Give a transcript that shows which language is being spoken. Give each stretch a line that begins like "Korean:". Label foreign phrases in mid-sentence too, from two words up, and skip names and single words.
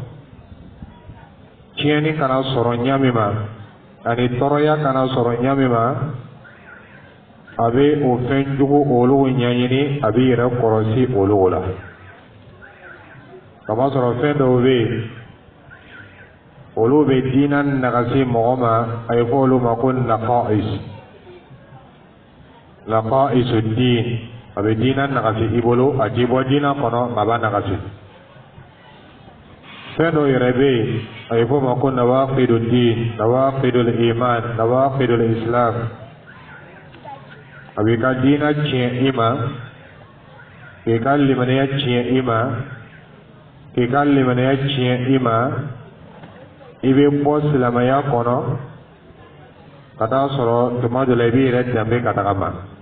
Bambara: tiɲɛni kana sɔrɔ ɲa min ma ani tɔɔrɔya kana sɔrɔ ɲa min ma a bɛ o fɛn jugu olu ɲɛɲini a bɛ yɛrɛ kɔlɔsi olu la kamasɔrɔ fɛn dɔw bɛ yen olu bɛ diina nagasi mɔgɔ ma a ye fɔ olu ma ko
Arabic: نقائص الدين
Bambara: a bɛ diina nagasi i bolo a t'i bɔ diina kɔnɔ a b'a nagasi fɛn dɔw yɛrɛ bɛ yen a ye fɔ ma ko
Arabic: نواقض الدين نواقض الإيمان نواقض الإسلام
Bambara: a b'i ka diina tiɲɛ i ma k'i ka limaniya tiɲɛ i ma k'i ka limaniya tiɲɛ i ma i bɛ bɔ silamɛya kɔnɔ ka taa sɔrɔ tuma dɔ la i b'i yɛrɛ danbe ka taga ma